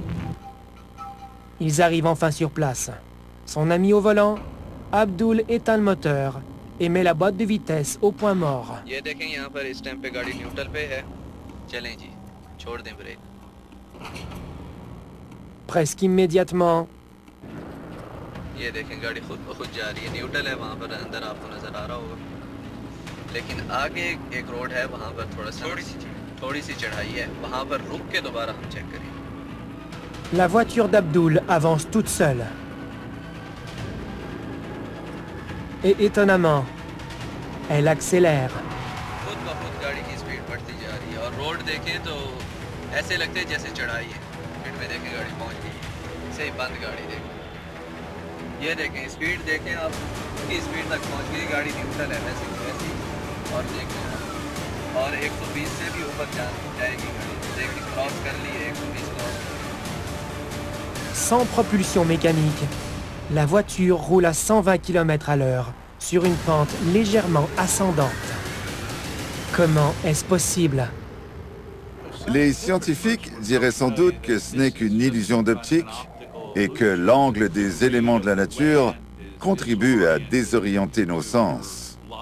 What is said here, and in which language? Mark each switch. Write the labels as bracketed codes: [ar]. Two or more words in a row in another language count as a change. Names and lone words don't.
[fr] Ils arrivent enfin sur place. Son ami au volant, Abdul éteint le moteur et met la boîte de vitesse au point mort. Presque immédiatement, [hi] ये देखें गाड़ी खुद ब खुद जा रही है, न्यूट्रल है वहाँ पर अंदर आपको नजर आ रहा होगा, लेकिन आगे एक रोड है वहाँ पर थोड़ी सी चढ़ाई है, वहाँ पर रुक के दोबारा हम चेक करें। [fr] La voiture d'Abdul avance toute seule. Et étonnamment, elle accélère. [hi] खुद ब खुद गाड़ी की स्पीड बढ़ती जा रही है और रोड देखें तो ऐसे लगते है जैसे चढ़ाई है। स्पीड में देखें गाड़ी पहुँच गई, सही बंद गाड़ी देखें। ये देखें स्पीड देखें आप, की स्पीड तक पहुंच गई, गाड़ी न्यूट्रल है वैसे और देखें और 120 से भी ऊपर जाएगी गाड़ी। देखिए क्रॉस कर ली है, 120 क्रॉस। [fr] Sans propulsion mécanique, la voiture roule à 120 km/h sur une pente légèrement ascendante. Comment est-ce possible? Les scientifiques diraient sans doute que ce n'est qu'une illusion d'optique et que l'angle des éléments de la nature contribue à désorienter nos sens.